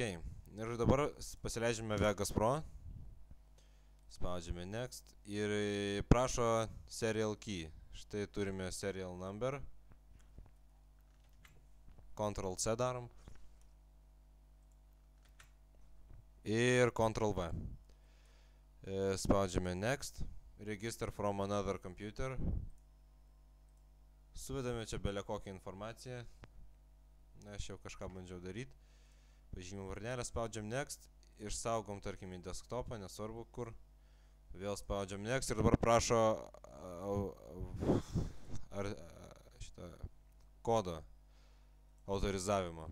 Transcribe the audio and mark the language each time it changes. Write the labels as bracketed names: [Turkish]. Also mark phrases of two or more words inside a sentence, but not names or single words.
[Lithuanian] Ir dabar pasileidžiame Vegas Pro. Spaudžiame Next ir prašo [English] Serial Key. [Lithuanian] Štai turime [English] Serial Number. [Lithuanian] Ctrl-C darom. Ir Ctrl-V. Spaudžiame Next. [English] Register from another computer. [Lithuanian] Suvedame čia belę kokią informaciją. Aš jau kažką bandžiau daryti. Pažymim varnelę, spaudžiam Next. Išsaugom, tarkim, į desktopą, nesvarbu kur. Vėl spaudžiam Next ir dabar prašo šitą kodo autorizavimo.